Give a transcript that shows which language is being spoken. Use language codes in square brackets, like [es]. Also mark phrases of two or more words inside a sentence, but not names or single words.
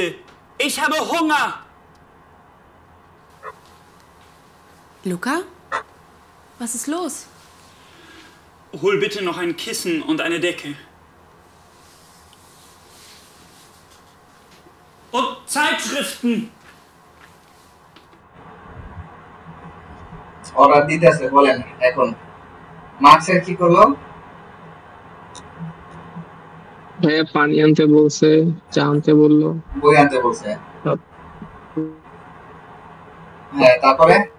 [de] Ich habe Hunger. Luca? Was ist los? Hol bitte noch ein Kissen und eine Decke. Und Zeitschriften. [bn] অর্ডার দিতেছে, বলেন এখন মার্কসের কি করলো, হ্যাঁ পানি আনতে বলছে, চা আনতে বললো, বই আনতে বলছে, হ্যাঁ তারপরে